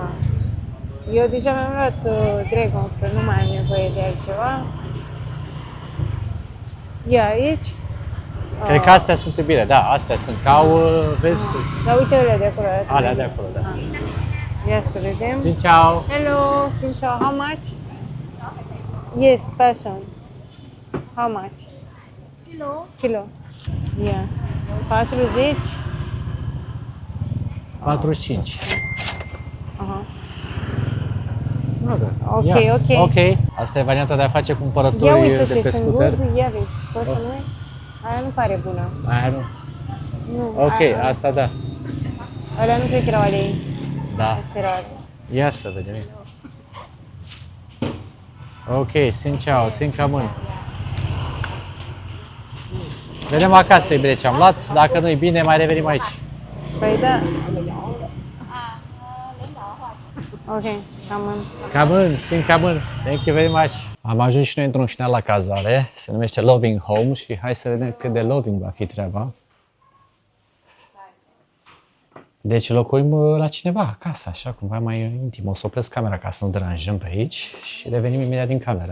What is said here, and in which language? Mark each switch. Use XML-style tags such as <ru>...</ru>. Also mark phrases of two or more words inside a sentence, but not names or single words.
<ro>Eu deja mi-am luat</ro> <en>Dragon Fruit,</en> <ro>nu mai am nevoie de altceva. Ia aici. Cred că astea sunt iubire, da, astea sunt ca au, vezi, Dar uite alea de acolo. alea de acolo, da. Ia să vedem.</ro> <vi>Xin ciao!</vi> <en>Hello,</en> <vi>xin ciao.</vi> <en>How much? Yes, passion. How much?</en> <ro>Kilo. Ia. 40. 45. Aha. Ok, Ok, ok. Ok. Asta e varianta de a face Ia cumpărături uite de că pe sunt scooter. good. Ia vezi, poți să nu? Aia nu pare bună. Aia nu. Nu. Ok, aia, asta da. alea nu cred că erau ale ei. Da. Astea erau ale. Ia să vedem.</ro> <vi>Ok, xin ciao, xin camân.</vi> <ro>Vedem acasă, iubire, ce am luat. Dacă nu-i bine, mai revenim aici. Păi da. Ok, cam în...</ro> <vi>Camân, xin camân.</vi> <en>Thank you very much.</en> <ro>Am ajuns și noi într-un final la cazare. Se numește Loving Home și hai să vedem cât de loving va fi treaba. Deci locuim la cineva acasă, așa, cumva mai intim. O să opresc camera ca să nu deranjăm pe aici și revenim imediat din cameră.</ro>